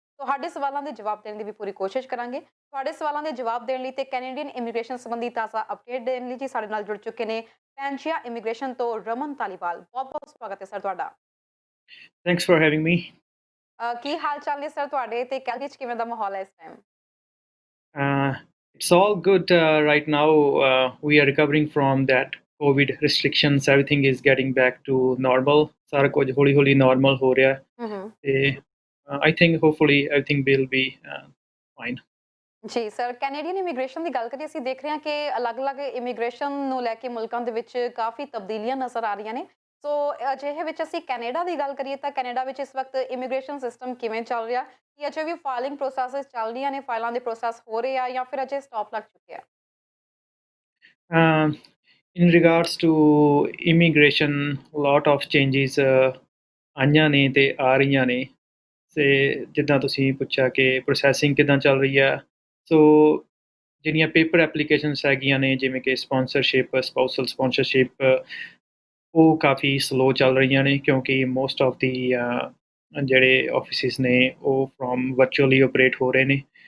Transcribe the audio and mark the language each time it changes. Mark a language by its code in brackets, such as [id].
[pa] ਤੁਹਾਡੇ ਸਵਾਲਾਂ ਦੇ ਜਵਾਬ ਦੇਣ ਦੀ ਵੀ ਪੂਰੀ ਕੋਸ਼ਿਸ਼ ਕਰਾਂਗੇ। ਤੁਹਾਡੇ ਸਵਾਲਾਂ ਦੇ ਜਵਾਬ ਦੇਣ ਲਈ ਤੇ ਕੈਨੇਡੀਅਨ ਇਮੀਗ੍ਰੇਸ਼ਨ ਸੰਬੰਧੀ ਤਾਜ਼ਾ ਅਪਡੇਟ ਦੇਣ ਲਈ ਜੀ ਸਾਡੇ ਨਾਲ ਜੁੜ ਚੁੱਕੇ ਨੇ ਪੈਂਚੀਆ ਇਮੀਗ੍ਰੇਸ਼ਨ ਤੋਂ ਰਮਨ ਧਾਲੀਵਾਲ। ਬਹੁਤ-ਬਹੁਤ ਸਵਾਗਤ ਹੈ ਸਰ ਤੁਹਾਡਾ। [en] Thanks for having me. [pa] ਕੀ ਹਾਲ ਚਾਲ ਨੇ ਸਰ ਤੁਹਾਡੇ, ਤੇ ਕੈਲਗਰੀ 'ਚ ਕਿਵੇਂ ਦਾ ਮਾਹੌਲ ਹੈ ਇਸ time? [en] Uh, it's all good right now. We are recovering from that COVID restrictions. Everything is getting back to normal. [pa] ਸਾਰਾ ਕੁਝ ਹੌਲੀ-ਹੌਲੀ normal ਹੋ ਰਿਹਾ ਹੈ ਹੂੰ ਤੇ [en] I think hopefully everything will be fine. [pa] ਜੀ ਸਰ, ਕੈਨੇਡੀਅਨ ਇਮੀਗ੍ਰੇਸ਼ਨ ਦੀ ਗੱਲ ਕਰੀਏ, ਅਸੀਂ ਦੇਖ ਰਹੇ ਹਾਂ ਕਿ ਅਲੱਗ-ਅਲੱਗ ਇਮੀਗ੍ਰੇਸ਼ਨ ਨੂੰ ਲੈ ਕੇ ਮੁਲਕਾਂ ਦੇ ਵਿੱਚ ਕਾਫੀ ਤਬਦੀਲੀਆਂ ਨਜ਼ਰ ਆ ਰਹੀਆਂ ਨੇ। ਸੋ ਅਜਿਹੇ ਵਿੱਚ ਅਸੀਂ ਕੈਨੇਡਾ ਦੀ ਗੱਲ ਕਰੀਏ ਤਾਂ ਕੈਨੇਡਾ ਵਿੱਚ ਇਸ ਵਕਤ ਇਮੀਗ੍ਰੇਸ਼ਨ ਸਿਸਟਮ ਕਿਵੇਂ ਚੱਲ ਰਿਹਾ? ਕੀ ਅਜੇ ਵੀ ਫਾਈਲਿੰਗ ਪ੍ਰੋਸੈਸਿਸ ਚੱਲ ਰਹੀਆਂ ਨੇ, ਫਾਈਲਾਂ ਦੇ ਪ੍ਰੋਸੈਸ ਹੋ ਰਹੇ ਆ ਜਾਂ ਫਿਰ ਅਜੇ ਸਟਾਪ ਲੱਗ ਚੁੱਕਿਆ? [en] In regards to immigration, a lot of changes [pa] ਆਈਆਂ ਨੇ ਤੇ ਆ ਰਹੀਆਂ ਨੇ। ਤੇ ਜਿੱਦਾਂ ਤੁਸੀਂ ਪੁੱਛਿਆ ਕਿ ਪ੍ਰੋਸੈਸਿੰਗ ਕਿੱਦਾਂ ਚੱਲ ਰਹੀ ਆ, ਸੋ ਜਿਹੜੀਆਂ ਪੇਪਰ ਐਪਲੀਕੇਸ਼ਨਸ ਹੈਗੀਆਂ ਨੇ, ਜਿਵੇਂ ਕਿ ਸਪਾਂਸਰਸ਼ਿਪ, ਸਪਾਊਸਲ ਸਪਾਂਸਰਸ਼ਿਪ, ਉਹ ਕਾਫੀ ਸਲੋ ਚੱਲ ਰਹੀਆਂ ਨੇ ਕਿਉਂਕਿ [en] most of the [pa] ਜਿਹੜੇ ਆਫਿਸਿਸ ਨੇ ਉਹ ਫਰੋਮ ਵਰਚੁਅਲੀ ਆਪਰੇਟ ਹੋ ਰਹੇ ਨੇ।